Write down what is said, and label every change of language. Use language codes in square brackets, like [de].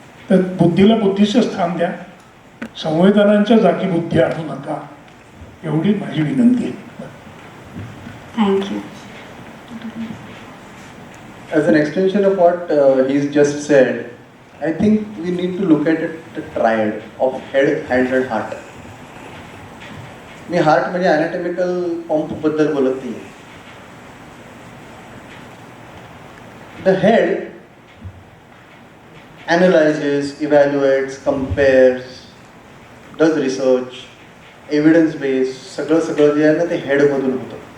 [mr] तर बुद्धीला बुद्धीचं स्थान द्या, संवेदनांच्या जागी बुद्धी आणू नका, एवढी माझी विनंती आहे. [en] Thank you. As an extension of what he's just said, I think we need to look at it, the triad of head, hands and heart. [mr] मी heart म्हणजे अनॅटॉमिकल पंप बद्दल बोलत नाही. [en] the head analyzes, evaluates, compares, does research, evidence based, [mr] सगळं जे आहे ना ते हेडमधून होतं.